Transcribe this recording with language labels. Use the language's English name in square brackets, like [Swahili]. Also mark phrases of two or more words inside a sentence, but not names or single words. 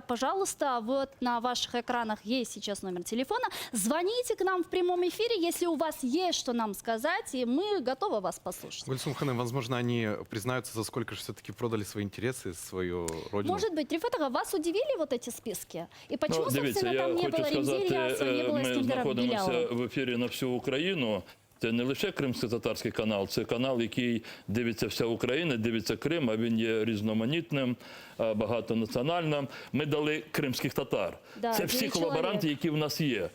[Russian] Пожалуйста, вот на ваших экранах есть сейчас номер телефона. Звоните к нам в прямом эфире, если у вас есть что нам сказать, и мы готовы вас послушать. Гульсум Ханым, возможно, они признаются, за сколько же все-таки продали свои интересы, свою родину. Может быть, Рифатага, вас удивили вот эти списки? И почему, [Ukrainian] Дивіться, [Russian] собственно, [Ukrainian] я [Russian] там не [Ukrainian] хочу [Russian] было Ремзи [Ukrainian] сказати, [Russian] Ильясова, не было [Ukrainian] ми [Russian] Искандера [Ukrainian] знаходимося [Russian] Беляева? [Ukrainian] в ефірі на всю Україну. Це не лише кримсько-татарський канал, це канал, який дивиться вся Україна, дивиться Крим, а він є різноманітним, багатонаціональним. Ми дали кримських татар. [Russian] Да, [Ukrainian] це всі 9 колаборанти, чоловік. які в нас є.